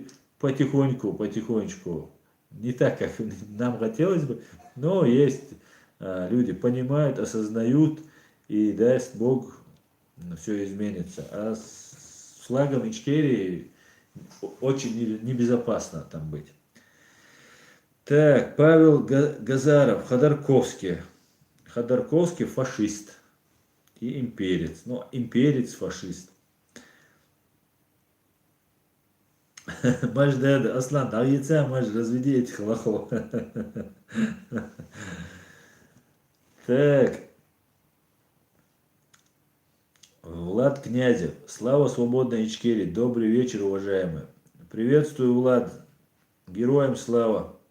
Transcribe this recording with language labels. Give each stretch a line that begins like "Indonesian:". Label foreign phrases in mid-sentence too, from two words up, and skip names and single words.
Russian: Потихоньку, потихонечку. Не так, как нам хотелось бы, но есть люди, понимают, осознают, и даст Бог, все изменится. А с флагом Ичкерии очень небезопасно там быть. Так, Павел Газаров, Ходорковский. Ходорковский фашист и имперец. Ну, имперец, фашист. Маждада, Аслан, а яйца, Маш, разведи этих лохов. Так, Влад Князев, слава свободной Ичкерии, добрый вечер, уважаемые. Приветствую, Влад, героям слава.